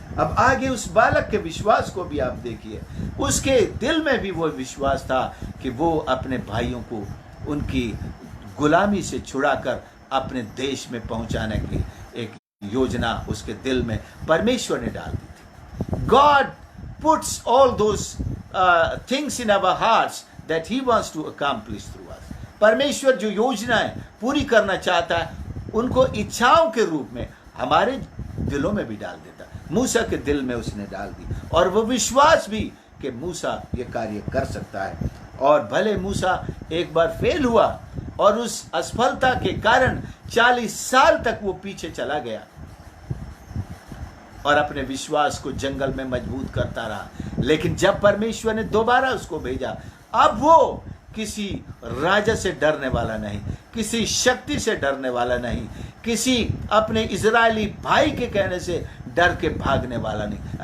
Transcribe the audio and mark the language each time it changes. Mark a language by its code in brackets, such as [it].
[hi] अब आगे उस बालक के विश्वास को भी आप देखिए। उसके दिल में भी वो विश्वास था कि वो अपने भाइयों को उनकी गुलामी से छुड़ाकर अपने देश में पहुंचाने की एक योजना उसके दिल में परमेश्वर ने डाल दी थी। [en] God puts all those things in our hearts that He wants to accomplish through us. [hi] परमेश्वर जो योजनाएं पूरी करना चाहता है उनको इच्छाओं के रूप में हमारे दिलों में भी डाल देता है। मूसा के दिल में उसने डाल दी और वो विश्वास भी कि मूसा ये कार्य कर सकता है। और भले मूसा एक बार फेल हुआ और उस असफलता के कारण 40 साल तक वो पीछे चला गया और अपने विश्वास को जंगल में मजबूत करता रहा, लेकिन जब परमेश्वर ने दोबारा उसको भेजा, अब वो किसी राजा से डरने वाला नहीं, किसी शक्ति से डरने वाला नहीं, किसी अपने इजरायली भाई के कहने से डर के भागने वाला नहीं।